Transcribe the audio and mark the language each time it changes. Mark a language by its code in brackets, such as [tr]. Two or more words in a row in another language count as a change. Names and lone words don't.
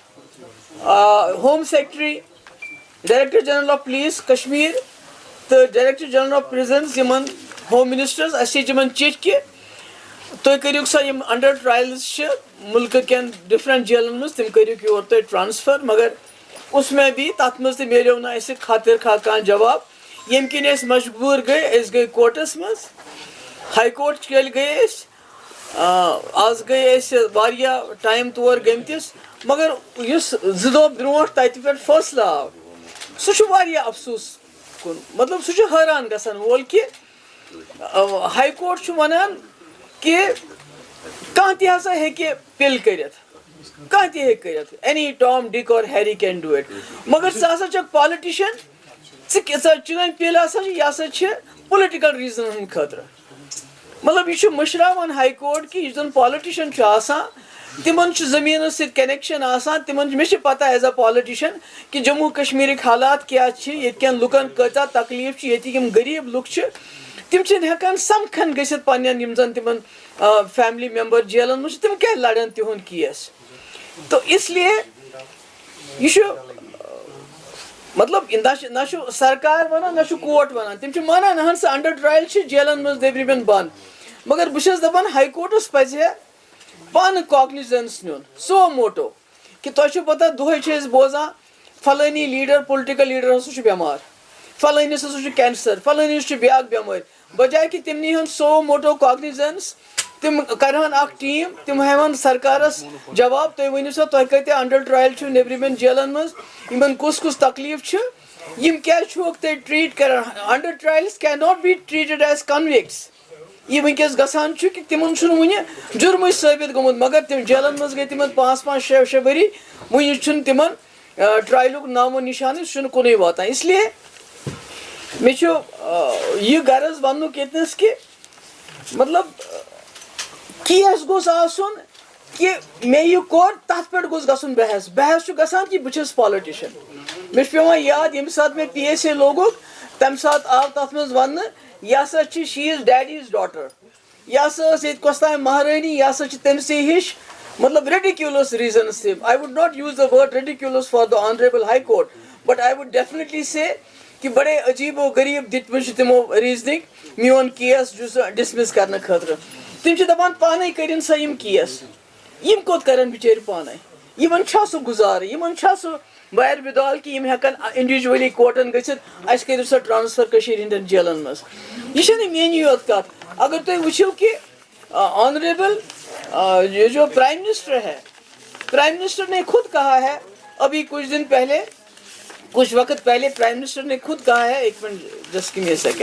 [en] Home Secretary Director General of Police Kashmir [ks] تہٕ [en] Director General of Prisons [ks] یِمن ہوم منسٹرس اَسہِ لیٚچھ یِمن چِٹھۍ کہ تُہۍ کٔرِو سا یِم [en] under trials [ks] چھِ مُلکہٕ کٮ۪ن ڈفرنٹ جیلن منٛز تِم کٔرِکھ یور تُہۍ ٹرانسفر [ur] مگر اس میں بھی [ks] تتھ منٛز تہِ ملیو نہٕ اَسہِ خاطر خواہ کانٛہہ جواب ییٚمہِ کِنۍ أسۍ مجبوٗر گٔے أسۍ گٔے کورٹس منٛز ہاے کورٹ کیلہِ گٔے أسۍ آز گٔے أسۍ واریاہ ٹایم تور گٔمتِس مگر یُس 2 دۄہ برونٛٹھ تتہِ پٮ۪ٹھ فٲصلہٕ آو سُہ چھُ واریاہ افسوٗس کُن مطلب سُہ چھُ حٲران گژھن وول کہ ہاے کورٹ چھُ ونان کہ کانٛہہ تہِ ہسا ہیٚکہِ پِل کٔرِتھ کانٛہہ تہِ ہیٚکہِ کٔرِتھ [en] any Tom Dick and Harry can do it [ks] مگر ژٕ ہسا چھکھ پالِٹِشن چٲنۍ پِل ہسا چھِ یہِ ہسا چھِ پُلٹِکل ریٖزنن ہٕنٛدِ خٲطرٕ مطلب یہِ چھُ مٔشراوان ہاے کورٹ کہ یُس زن پالِٹِشن چھُ آسان تِمن چھُ زٔمیٖنس سۭتۍ کنیکشن آسان تِمن مےٚ چھِ پتہ [en] as a politician [ks] کہ جموں کشمیٖرٕکۍ حالات کیاہ چھِ ییٚتہِ کٮ۪ن لُکن کۭژاہ تکلیٖف چھِ ییٚتِکۍ یِم غریٖب لُکھ چھِ تِم چھِنہٕ ہٮ۪کان سمکھن گٔژھِتھ پننٮ۪ن یِم زن تِمن [en] family member [ks] جیلن منٛز چھِ تِم کیازِ لڑن تِہُنٛد کیس [ur] تو اس لیے [ks] یہِ چھُ مطلب نہ چھُ سرکار ونان نہ چھُ کورٹ ونان تِم چھِ مانان اہن سا [en] under trial [ks] چھِ جیلن منٛز نیبرِمٮ۪ن بند مگر بہٕ چھس دپان ہاے کورٹس پزِ ہے پانہٕ کاگنِزنس نیُن [la] suo motu [ks] کہ تۄہہِ چھو پتہ دۄہے چھِ أسۍ بوزان فلٲنی لیڈر پُلٹِکل لیڈر ہسا چھُ بٮ۪مار فلٲنِس ہسا چھُ کینسر فلٲنِس چھُ بیاکھ بٮ۪مٲرۍ بجاے کہ تِم نی ہن [la] suo motu [ks] کاگنِزنس تِم کرہن اکھ ٹیٖم تِم ہاوہن سرکارس جواب تُہۍ ؤنِو سا تۄہہِ کۭتیاہ [en] under trial [ks] چھِو نیبرِمٮ۪ن جیلن منٛز یِمن کُس کُس تکلیٖف چھُ یِم کیازِ چھِہوکھ تُہۍ ٹریٖٹ کران [en] under trials cannot be treated as convicts [ks] یہِ وٕنکیٚس گژھان چھُ کہ تِمن چھُنہٕ وُنہِ جُرمٕے ثٲبت گوٚمُت مگر تِم جیلن منٛز گٔے تِمن 5-5 6 ؤری وُنہِ چھُنہٕ تِمن ٹرایلُک نامو نِشانٕے سُہ چھُنہٕ کُنُے واتان [ur] اس لیے [ks] مےٚ چھُ یہِ غرض وننُک ییٚتنس کہ مطلب کیس گوٚژھ آسُن کہ مےٚ یہِ کوٚر تتھ پٮ۪ٹھ گوٚژھ گژھُن بحث چھُ گژھان کہ بہٕ چھُس پالِٹِشن مےٚ چھُ پیوان یاد ییٚمہِ ساتہٕ مےٚ PSA لوگُکھ تمہِ ساتہٕ آو تتھ منٛز وننہٕ یہِ ہسا چھِ [en] she is daddy's daughter [ks] یہِ ہسا ٲس ییٚتہِ کۄس تام مہرٲنی یہِ ہسا چھِ تٔمسٕے ہِش مطلب [en] ridiculous reasons [ks] تِم [en] I would not use the word ridiculous for the honorable high court but I would definitely say [ks] کہ [ur] بڑے عجیب و غریٖب [ks] دِتمٕتۍ چھِ تِمو ریٖزنِنٛگ میون کیس ڈِسمِس کرنہٕ خٲطرٕ تِم چھِ دپان پانے کٔرِنۍ سا یِم کیس یِم کوٚت کرن بِچٲرۍ پانے یِمن چھا سُہ گُزارٕ یِمن چھا سُہ بارِ بِدال کہ یِم ہٮ۪کن انڈیوجؤلی کورٹن گٔژھِتھ اَسہِ کٔرِو سا ٹرانسفر کٔشیٖرِ ہٕنٛدٮ۪ن جیلن منٛز یہِ چھنہٕ میٲنی یوت کتھ اگر تُہۍ وٕچھِو کہ آنریبل [ur] یہ جو پرائم منسٹر ہے پرائم منسٹر نے خود کہا ہے ابھی کچھ وقت پہلے پرائم منسٹر نے خود کہا ہے ایک منٹ [en] just give me a